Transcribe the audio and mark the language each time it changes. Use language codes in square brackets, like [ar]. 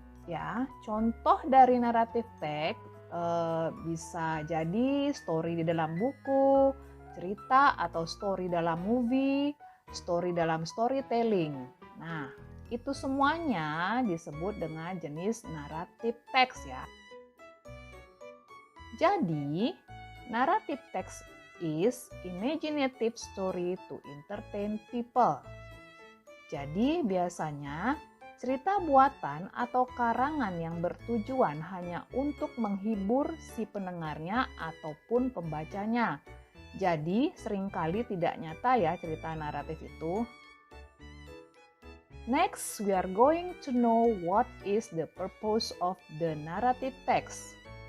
[id] Ya, contoh dari naratif teks bisa jadi story di dalam buku, cerita atau story dalam movie, story dalam storytelling. Nah, itu semuanya disebut dengan jenis naratif teks ya. [en] Jadi, naratif teks is imaginative story to entertain people. [id] Jadi biasanya cerita buatan atau karangan yang bertujuan hanya untuk menghibur si pendengarnya ataupun pembacanya. Jadi seringkali tidak nyata ya cerita naratif itu. [en] Next, we are going to know what is the purpose of the narrative text.